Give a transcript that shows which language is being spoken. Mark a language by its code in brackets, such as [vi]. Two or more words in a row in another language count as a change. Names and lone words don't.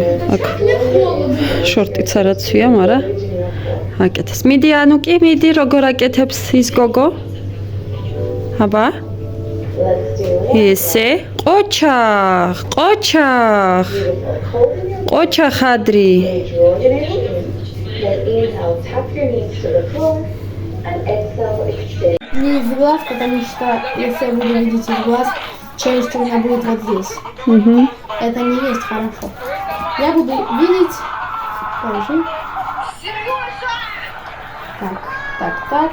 [ka] აქ შორტიც არაცვია, მაგრამ აკეთებს. მიდი ანუკი, მიდი, როგორ აკეთებს ის გოგო? აბა? ესე? ყოჩა ხადრი. [ru] Не из глаз, потому что если вы видите из глаз, челюсть у меня будет вот здесь. Это не есть хорошо. Я буду видеть. Положи. Так.